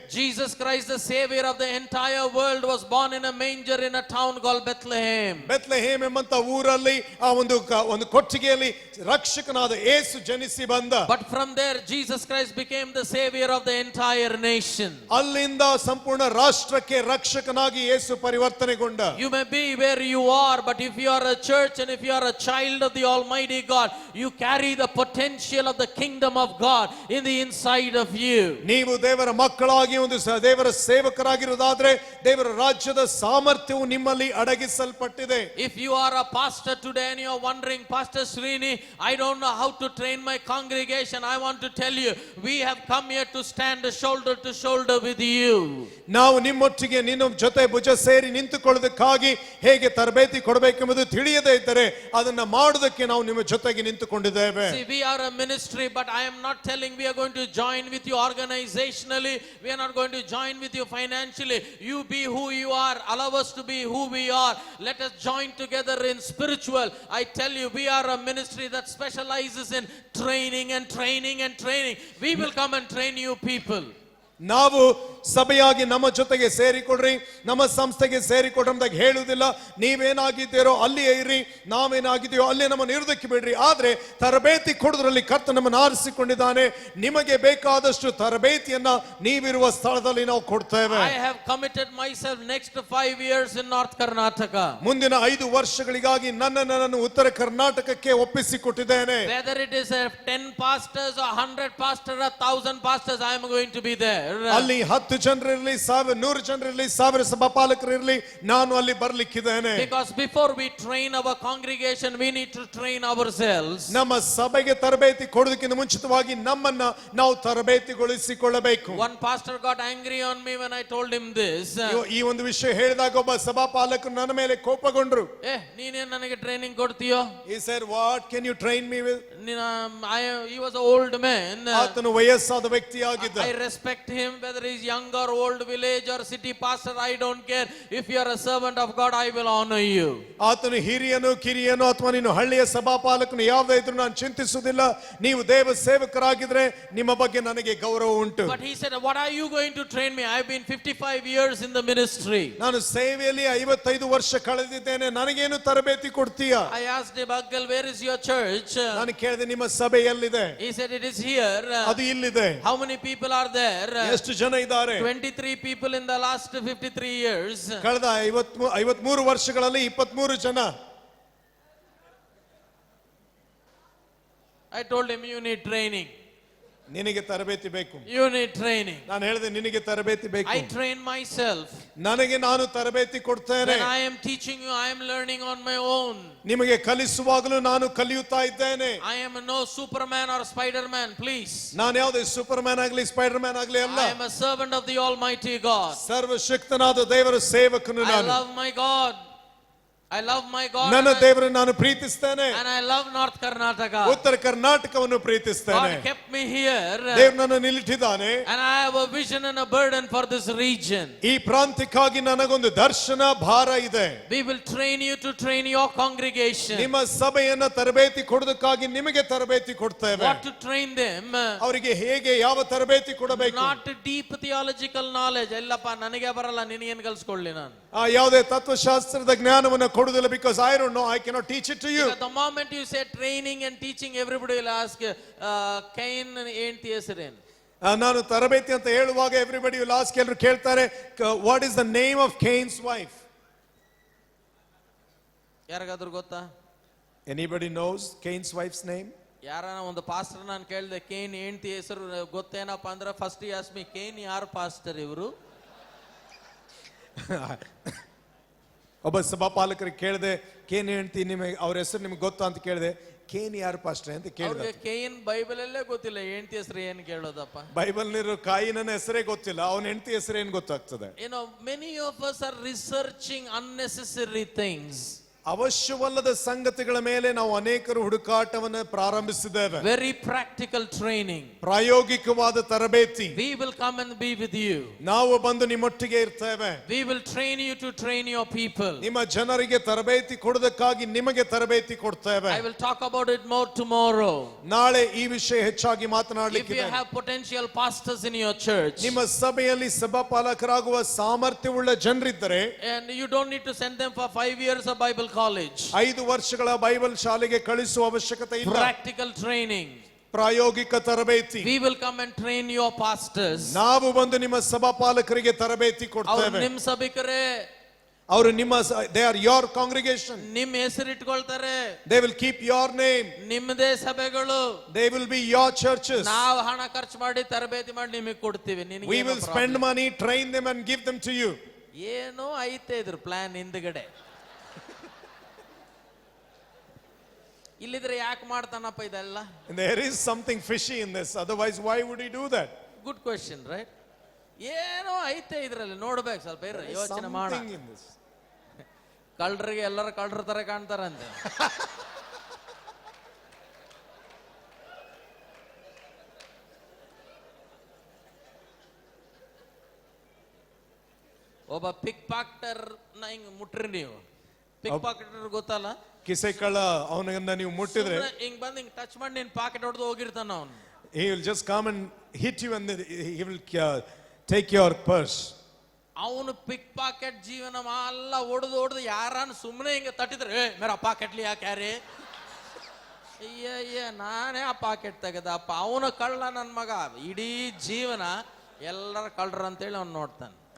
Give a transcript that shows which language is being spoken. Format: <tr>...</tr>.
<en>Jesus Christ, the savior of the entire world, was born in a manger in a town called Bethlehem.</en> <kn>Bethlehem ಎಂಬಂತ ಊರಲ್ಲಿ ಆ ಒಂದು ಕೊಟ್ಟಿಗೆಯಲ್ಲಿ ರಕ್ಷಕನಾದ ಯೇಸು ಜನಿಸಿ ಬಂದ.</kn> <en>But from there Jesus Christ became the savior of the entire nation.</en> <kn>ಅಲ್ಲಿಂದ ಸಂಪೂರ್ಣ ರಾಷ್ಟ್ರಕ್ಕೆ ರಕ್ಷಕನಾಗಿ ಯೇಸು ಪರಿವರ್ತನೆಗೊಂಡ.</kn> <en>You may be where you are, but if you are a church and if you are a child of the Almighty God, you carry the potential of the kingdom of God in the inside of you.</en> <kn>ನೀವು ದೇವರ ಮಕ್ಕಳಾಗಿ ಒಂದು ದೇವರ ಸೇವಕರಾಗಿರುವುದಾದ್ರೆ ದೇವರ ರಾಜ್ಯದ ಸಾಮರ್ಥ್ಯವು ನಿಮ್ಮಲ್ಲಿ ಅಡಗಿಸಲ್ಪಟ್ಟಿದೆ.</kn> <en>If you are a pastor today and you are wondering, Pastor Srini, I don't know how to train my congregation, I want to tell you, we have come here to stand shoulder to shoulder with you.</en> <kn>ನಾವು ನಿಮ್ಮೊಟ್ಟಿಗೆ ನಿನ್ನ ಜೊತೆ ಭುಜ ಸೇರಿ ನಿಂತುಕೊಳ್ಳೋದಕ್ಕಾಗಿ ಹೇಗೆ ತರಬೇತಿ ಕೊಡಬೇಕೆಂಬುದು ತಿಳಿಯದೇ ಇದ್ದರೆ ಅದನ್ನ ಮಾಡುವುದಕ್ಕೆ ನಾವು ನಿಮ್ಮ ಜೊತೆಗೆ ನಿಂತುಕೊಂಡಿದ್ದೇವೆ.</kn> <en>See, we are a ministry, but I am not telling we are going to join with you organizationally, we are not going to join with you financially. You be who you are, allow us to be who we are, let us join together in spiritual. I tell you, we are a ministry that specializes in training and training and training. We will come and train you people.</en> <kn>ನಾವು ಸಭೆಯಾಗಿ ನಮ್ಮ ಜೊತೆಗೆ ಸೇರಿಕೊಡ್ರಿ, ನಮ್ಮ ಸಂಸ್ಥೆಗೆ ಸೇರಿಕೊಡ್ರಿ ಅಂದಾಗ ಹೇಳುವುದಿಲ್ಲ. ನೀವೇನಾಗಿದ್ದೀರೋ ಅಲ್ಲಿಯೇ ಇರಿ, ನಾವೇನಾಗಿದ್ದೀಯೋ ಅಲ್ಲೇ ನಮ್ಮನ್ನು ಇರುವುದಕ್ಕೆ ಬಿಡ್ರಿ. ಆದ್ರೆ ತರಬೇತಿ ಕೊಡುವುದರಲ್ಲಿ ಕರ್ತ ನಮ್ಮನ್ನು ಆರಿಸಿಕೊಂಡಿದ್ದಾನೆ. ನಿಮಗೆ ಬೇಕಾದಷ್ಟು ತರಬೇತಿಯನ್ನ ನೀವಿರುವ ಸ್ಥಳದಲ್ಲಿ ನಾವು ಕೊಡ್ತೇವೆ.</kn> <en>I have committed myself next 5 years in North Karnataka.</en> <kn>ಮುಂದಿನ 5 ವರ್ಷಗಳಿಗಾಗಿ ನನ್ನನ್ನು ಉತ್ತರ ಕರ್ನಾಟಕಕ್ಕೆ ಒಪ್ಪಿಸಿಕೊಟ್ಟಿದ್ದೇನೆ.</kn> <en>Whether it is 10 pastors or 100 pastors or 1000 pastors, I am going to be there.</en> <kn>ಅಲ್ಲಿ 10 ಜನರಿರಲಿ, 100 ಜನರಿರಲಿ, 1000 ಸಭಾಪಾಲಕರಿರಲಿ, ನಾನು ಅಲ್ಲಿ ಬರ್ಲಿಕ್ಕಿದ್ದೇನೆ.</kn> <en>Because before we train our congregation, we need to train ourselves.</en> <kn>ನಮ್ಮ ಸಭೆಗೆ ತರಬೇತಿ ಕೊಡೋದಕ್ಕಿಂತ ಮುಂಚಿತವಾಗಿ ನಮ್ಮನ್ನ ನಾವು ತರಬೇತಿಗೊಳಿಸಿಕೊಳ್ಳಬೇಕು.</kn> <en>One pastor got angry on me when I told him this.</en> <kn>ಈ ಒಂದು ವಿಷಯ ಹೇಳಿದಾಗ ಒಬ್ಬ ಸಭಾಪಾಲಕರು ನನ್ನ ಮೇಲೆ ಕೋಪಗೊಂಡ್ರು. ನೀನೇನ್ ನನಗೆ training ಕೊಡ್ತೀಯೋ?</kn> <en>He said, what can you train me with? He was an old man.</en> <kn>ಆತನು ವಯಸ್ಸಾದ ವ್ಯಕ್ತಿಯಾಗಿದ್ದ.</kn> <en>I respect him, whether he is young or old, village or city pastor, I don't care. If you are a servant of God, I will honor you.</en> <kn>ಆತನು ಹಿರಿಯನು ಕಿರಿಯನು ಅಥವಾ ನೀನು ಹಳ್ಳಿಯ ಸಭಾಪಾಲಕನು ಯಾವುದೇ ಇದ್ರೂ ನಾನು ಚಿಂತಿಸುವುದಿಲ್ಲ. ನೀವು ದೇವ ಸೇವಕರಾಗಿದ್ರೆ ನಿಮ್ಮ ಬಗ್ಗೆ ನನಗೆ ಗೌರವ ಉಂಟು.</kn> <en>But he said, what are you going to train me? I have been 55 years in the ministry.</en> <kn>ನಾನು ಸೇವೆಯಲ್ಲಿ 55 ವರ್ಷ ಕಳೆದಿದ್ದೇನೆ, ನನಗೇನು ತರಬೇತಿ ಕೊಡ್ತೀಯಾ?</kn> <en>I asked him, Uncle, where is your church?</en> <kn>ನಾನು ಕೇಳಿದೆ, ನಿಮ್ಮ ಸಭೆ ಎಲ್ಲಿದೆ?</kn> <en>He said, it is here.</en> <kn>ಅದು ಇಲ್ಲಿದೆ.</kn> <en>How many people are there?</en> <kn>ಎಷ್ಟು ಜನ ಇದ್ದಾರೆ?</kn> <en>23 people in the last 53 years.</en> <kn>ಕಳೆದ 53 ವರ್ಷಗಳಲ್ಲಿ 23 ಜನ.</kn> <en>I told him, you need training.</en> <kn>ನಿನಗೆ ತರಬೇತಿ ಬೇಕು.</kn> <en>You need training.</en> <kn>ನಾನು ಹೇಳಿದೆ, ನಿನಗೆ ತರಬೇತಿ ಬೇಕು.</kn> <en>I train myself.</en> <kn>ನನಗೆ ನಾನು ತರಬೇತಿ ಕೊಡ್ತೇನೆ.</kn> <en>When I am teaching you, I am learning on my own.</en> <kn>ನಿಮಗೆ ಕಲಿಸುವಾಗಲೂ ನಾನು ಕಲಿಯುತ್ತಾ ಇದ್ದೇನೆ.</kn> <en>I am no Superman or Spider-Man, please.</en> <kn>ನಾನು ಯಾವುದೇ ಸೂಪರ್ ಮ್ಯಾನ್ ಆಗಲಿ ಸ್ಪೈಡರ್ ಮ್ಯಾನ್ ಆಗಲಿ ಅಲ್ಲ.</kn> <en>I am a servant of the Almighty God.</en> <kn>ಸರ್ವಶಕ್ತನಾದ ದೇವರ ಸೇವಕನು</kn> <en>I</en> <kn>ನಾನು.</kn> <en>love my God. I love my God.</en> <kn>ನನ್ನ ದೇವರನ್ನು ನಾನು ಪ್ರೀತಿಸ್ತೇನೆ.</kn> <en>And I love North Karnataka.</en> <kn>ಉತ್ತರ ಕರ್ನಾಟಕವನ್ನು ಪ್ರೀತಿಸ್ತೇನೆ.</kn> <en>God kept me here.</en> <kn>ದೇವರು ನನ್ನನ್ನು ನಿಲ್ಲಿಟ್ಟಿದ್ದಾನೆ.</kn> <en>And I have a vision and a burden for this region.</en> <kn>ಈ ಪ್ರಾಂತ್ಯಕ್ಕಾಗಿ ನನಗೊಂದು ದರ್ಶನ ಭಾರ ಇದೆ.</kn> <en>We will train you to train your congregation.</en> <kn>ನಿಮ್ಮ ಸಭೆಯನ್ನ ತರಬೇತಿ ಕೊಡೋದಕ್ಕಾಗಿ ನಿಮಗೆ ತರಬೇತಿ ಕೊಡ್ತೇವೆ.</kn> <en>What to train them?</en> <kn>ಅವರಿಗೆ ಹೇಗೆ ಯಾವ ತರಬೇತಿ ಕೊಡಬೇಕು?</kn> <en>Not deep theological knowledge.</en> <kn>ಎಲ್ಲಪ್ಪ ನನಗೆ ಬರಲ್ಲ, ನಿನಗೇನು ಕಲಿಸ್ಕೊಳ್ಳಿ ನಾನು. ಯಾವುದೇ ತತ್ವಶಾಸ್ತ್ರದ ಜ್ಞಾನವನ್ನು ಕೊಡುವುದಿಲ್ಲ.</kn> <en>Because I don't know, I cannot teach it to you. The moment you say training and teaching, everybody will ask, Cain</en> <kn>ಹೆಂಡತಿ ಹೆಸರೇನು? ನಾನು ತರಬೇತಿ ಅಂತ ಹೇಳುವಾಗ</kn> <en>everybody will ask,</en> <kn>ಎಲ್ಲರೂ ಕೇಳ್ತಾರೆ,</kn> <en>What is the name of Keynes wife?</en> <kn>ಯಾರಿಗಾದ್ರೂ ಗೊತ್ತಾ?</kn> <en>Anybody knows Keynes wife's name?</en> <kn>ಯಾರನ ಒಂದು ಪಾಸ್ಟರ್ ನಾನು ಕೇಳಿದೆ, ಕೇನ್ ಹೆಂಡತಿ ಹೆಸರು ಗೊತ್ತೇನಪ್ಪ ಅಂದ್ರೆ</kn> <en>first ask me,</en> <kn>ಕೇನ್ ಯಾರು ಪಾಸ್ಟರ್ ಇವರು? ಒಬ್ಬ ಸಭಾಪಾಲಕರಿಗೆ ಕೇಳಿದೆ, ಕೇನ್ ಹೆಂಡತಿ ನಿಮಗೆ ಅವ್ರ ಹೆಸರು ನಿಮ್ಗೆ ಗೊತ್ತಾ ಅಂತ ಕೇಳಿದೆ. ಕೇನ್ ಯಾರು ಪಾಸ್ಟರ್ ಅಂತ ಕೇಳಿದೆ. ಕೇನ್ ಬೈಬಲ್ ಅಲ್ಲೇ ಗೊತ್ತಿಲ್ಲ, ಹೆಂಡತಿ ಹೆಸರು ಏನು ಕೇಳೋದಪ್ಪ? ಬೈಬಲ್ ನಿರೋ ಕಾಯಿನ ಹೆಸರೇ ಗೊತ್ತಿಲ್ಲ, ಅವನ ಹೆಂಡತಿ ಹೆಸರು ಏನ್ ಗೊತ್ತಾಗ್ತದೆ?</kn> <en>Many of us are researching unnecessary things.</en> <kn>ಅವಶ್ಯವಲ್ಲದ ಸಂಗತಿಗಳ ಮೇಲೆ ನಾವು ಅನೇಕರು ಹುಡುಕಾಟವನ್ನು ಪ್ರಾರಂಭಿಸಿದ್ದೇವೆ.</kn> <en>Very practical training.</en> <kn>ಪ್ರಾಯೋಗಿಕವಾದ ತರಬೇತಿ.</kn> <en>We will come and be with you.</en> <kn>ನಾವು ಬಂದು ನಿಮ್ಮೊಟ್ಟಿಗೆ ಇರ್ತೇವೆ.</kn> <en>We will train you to train your people.</en> <kn>ನಿಮ್ಮ ಜನರಿಗೆ ತರಬೇತಿ ಕೊಡೋದಕ್ಕಾಗಿ ನಿಮಗೆ ತರಬೇತಿ ಕೊಡ್ತೇವೆ.</kn> <en>I will talk about it more tomorrow.</en> <kn>ನಾಳೆ ಈ ವಿಷಯ ಹೆಚ್ಚಾಗಿ</kn> <en>If</en> <kn>ಮಾತನಾಡಲಿಕ್ಕೆ</kn> <en>you have potential pastors in your church</en> <kn>ನಿಮ್ಮ ಸಭೆಯಲ್ಲಿ ಸಭಾಪಾಲಕರಾಗುವ ಸಾಮರ್ಥ್ಯವುಳ್ಳ ಜನರಿದ್ದರೆ,</kn> <en>and you don't need to send them for 5 years of Bible college.</en> <kn>5 ವರ್ಷಗಳ ಬೈಬಲ್ ಶಾಲೆಗೆ ಕಳಿಸುವ ಅವಶ್ಯಕತೆ ಇಲ್ಲ.</kn> <en>Practical training.</en> <kn>ಪ್ರಾಯೋಗಿಕ ತರಬೇತಿ.</kn> <en>We will come and train your pastors.</en> <kn>ನಾವು ಬಂದು ನಿಮ್ಮ ಸಭಾಪಾಲಕರಿಗೆ ತರಬೇತಿ ಅವ್ರು ಕೊಡ್ತೇವೆ. ನಿಮ್ ಸಭಿಕರೇ, ಅವರು ನಿಮ್ಮ</kn> <en>they are your congregation.</en> <kn>ನಿಮ್ ಹೆಸರಿಟ್ಕೊಳ್ತಾರೆ,</kn> <en>They will keep your name.</en> <kn>ನಿಮ್ಮದೇ ಸಭೆಗಳು.</kn> <en>They will be your churches.</en> <kn>ನಾವು ಹಣ ಖರ್ಚು ಮಾಡಿ ತರಬೇತಿ ಮಾಡಿ ನಿಮಗೆ ಕೊಡ್ತೀವಿ.</kn> <en>We will spend money, train them and give them to you.</en> <kn>ಏನೋ ಐತೆ ಇದ್ರ ಪ್ಲಾನ್ ಹಿಂದ್ಗಡೆ. ಇಲ್ಲಿದ್ರೆ ಯಾಕೆ ಮಾಡ್ತಾನಪ್ಪ ಇದೆಲ್ಲ?</kn> <en>There is something fishy in this. Otherwise, why would he do that? Good question, right?</en> <kn>ಏನೋ ಐತೆ ಇದ್ರಲ್ಲಿ, ನೋಡ್ಬೇಕು, ಸ್ವಲ್ಪ ಯೋಚನೆ ಮಾಡ.</kn> <en>Something in this.</en> <kn>ಕಳ್ಳರಿಗೆ ಎಲ್ಲರ ಕಳ್ಳರ ತರ ಕಾಣ್ತಾರಂತೆ. ಒಬ್ಬ ಪಿಕ್ ಪಾಕೆಟರ್ ನ ಹಿಂಗ್ ಮುಟ್ರಿ ನೀವು. ಪಿಕ್ ಪಾಕೆಟರ್ ಗೊತ್ತಲ್ಲ? ಕಿಸೆ ಕಳ್ಳ ಅವನನ್ನ ನೀವು ಮುಟ್ಟಿದ್ರೆ ಹಿಂಗ್ ಬಂದ್ ಹಿಂಗ್ ಟಚ್ ಮಾಡಿ ನಿನ್ ಪಾಕೆಟ್ ಹೊಡೆದು ಹೋಗಿರ್ತಾನ ಅವನು.</kn> <en>he will just come and hit you and then he will take your purse.</en> <kn>ಅವನು ಪಿಕ್ ಪಾಕೆಟ್ ಜೀವನ ಎಲ್ಲ ಹೊಡೆದು ಯಾರನ್ನ ಸುಮ್ಮನೆ ಹಿಂಗೆ ತಟ್ಟಿದ್ರೆ, ಮೇರಾ ಪಾಕೆಟ್ಲಿ ಯಾಕ್ಯಾರೆ, ಅಯ್ಯ ನಾನೇ ಆ ಪಾಕೆಟ್ ತೆಗೆದಪ್ಪ. ಅವನು ಕಳ್ಳ ನನ್ನ ಮಗ. ಇಡೀ ಜೀವನ ಎಲ್ಲರ ಕಳ್ಳರ ಅಂತೇಳಿ ಅವ್ನು ನೋಡ್ತಾನೆ.</kn>